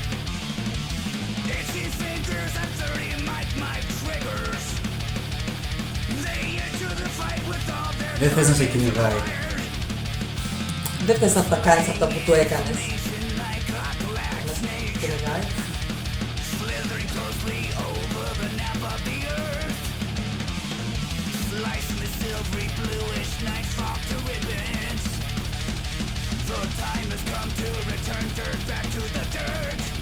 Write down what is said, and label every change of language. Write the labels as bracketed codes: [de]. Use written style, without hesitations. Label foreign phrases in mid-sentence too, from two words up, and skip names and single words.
[en] Itchy fingers and 30 mic triggers. They enter the fight with all their [el] Δεν θες να σε κυνηγάει. Δεν θες να τα κάνεις αυτά που του έκανες. Κυνηγάει. [en] slithering closely over the nap of the earth. Slicing the silvery bluish night fog to ribbons. The time has come to return dirt back to the dirt.